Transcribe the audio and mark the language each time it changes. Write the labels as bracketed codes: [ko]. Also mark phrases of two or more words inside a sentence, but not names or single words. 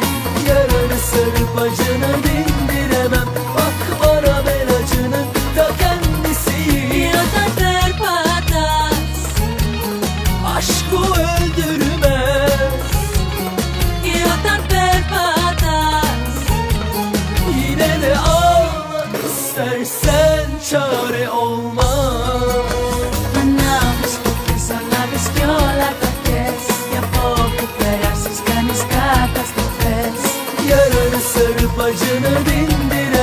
[tr] Yaranı sarıp acını dindiremem. Bak bana, ben acının ta kendisiyim. [el] Και όταν περπατάς [tr] Aşk bu öldürmez, [el] και όταν περπατάς [tr] yine de ağlat istersen, çare olmaz. [el] ανάβεις φωτιές, ανάβεις κι όλα τα kez. Κι από όπου περάσεις κάνεις καταστροφές. [tr] Yaranı sarıp acını dindiremem.